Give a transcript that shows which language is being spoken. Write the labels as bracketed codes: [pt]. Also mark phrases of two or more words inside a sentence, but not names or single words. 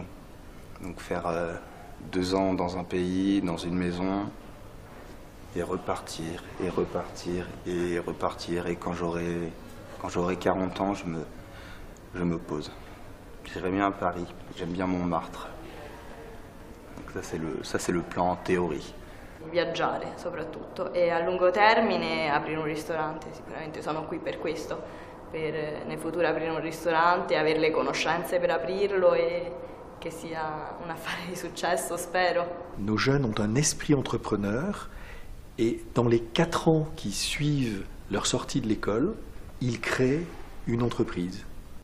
[fr] Donc faire 2 ans dans un pays, dans une maison, et repartir, et repartir, et repartir. Et quand j'aurai 40 ans, je me pose. J'irai bien à Paris, j'aime bien Montmartre. Donc ça, c'est le plan en théorie. [it] Viaggiare soprattutto e a lungo termine aprire un ristorante, sicuramente sono qui per questo. Per nel futuro aprire un ristorante, avere le conoscenze per aprirlo e che sia un affare di successo, spero. [fr] Nos jeunes ont un esprit entrepreneur et dans les 4 ans qui suivent leur sortie de l'école, ils créent une entreprise.